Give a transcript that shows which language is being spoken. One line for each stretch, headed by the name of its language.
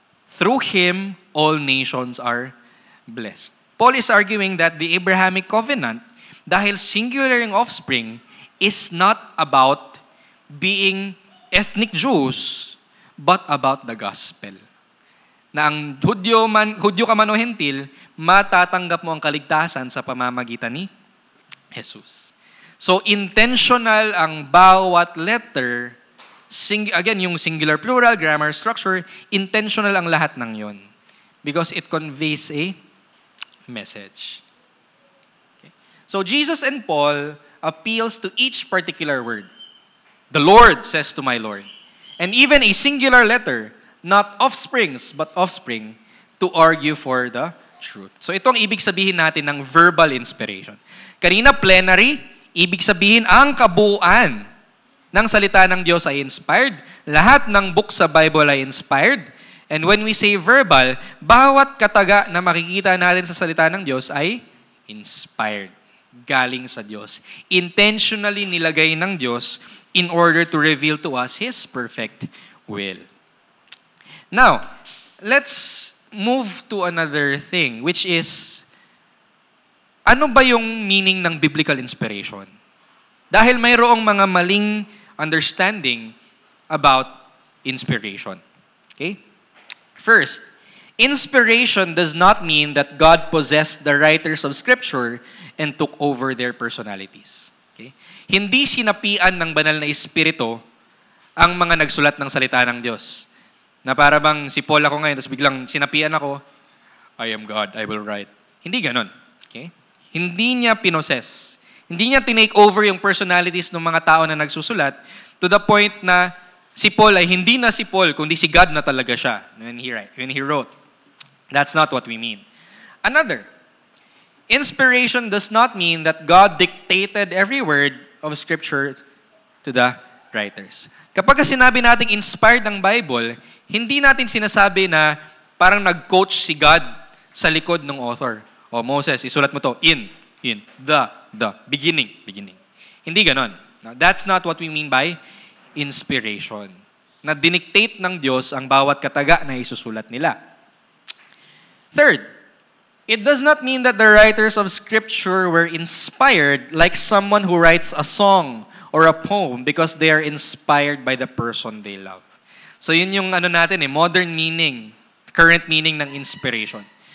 English: Through Him, all nations are blessed. Paul is arguing that the Abrahamic covenant, dahil singular yung offspring, is not about being ethnic Jews, but about the gospel.
Filipino: Na ang Hudyo ka man o Hentil, matatanggap mo ang kaligtasan sa pamamagitan ni Jesus. So intentional ang bawat letter, again, yung singular plural, grammar structure, intentional ang lahat ng yon.
English: Because it conveys a message. Okay. So Jesus and Paul appeals to each particular word. The Lord says to my Lord. And even a singular letter, not offsprings, but offspring, to argue for the truth.
Filipino: So itong ibig sabihin natin ng verbal inspiration. Kanina plenary, ibig sabihin ang kabuuan ng salita ng Diyos ay inspired. Lahat ng book sa Bible ay inspired. And when we say verbal, bawat kataga na makikita natin sa salita ng Diyos ay inspired. Galing sa Diyos.
English: Intentionally nilagay ng Diyos in order to reveal to us His perfect will. Now, let's move to another thing, which is, ano ba yung meaning ng biblical inspiration?
Filipino: Dahil mayroong mga maling understanding about inspiration. Okay?
English: First, inspiration does not mean that God possessed the writers of Scripture and took over their personalities. Okay?
Filipino: Hindi sinapian ng banal na Espiritu ang mga nagsulat ng salita ng Diyos. Na para bang si Paul ako ngayon, tapos biglang sinapian ako, I am God, I will write. Hindi ganon. Okay? Hindi niya pinoses. Hindi niya tinake over yung personalities ng mga tao na nagsusulat to the point na si Paul ay hindi na si Paul, kundi si God na talaga siya when he wrote. That's not what we mean.
English: Another, inspiration does not mean that God dictated every word of Scripture to the writers.
Filipino: Kapag sinabi nating inspired ng Bible, hindi natin sinasabi na parang nag-coach si God sa likod ng author. O Moses, isulat mo to in, the, beginning. Hindi ganon.
English: Now, that's not what we mean by inspiration.
Filipino: Na dinictate ng Diyos ang bawat kataga na isusulat nila.
English: Third, it does not mean that the writers of Scripture were inspired like someone who writes a song or a poem because they are inspired by the person they love.
Filipino: So yun yung modern meaning, current meaning ng inspiration.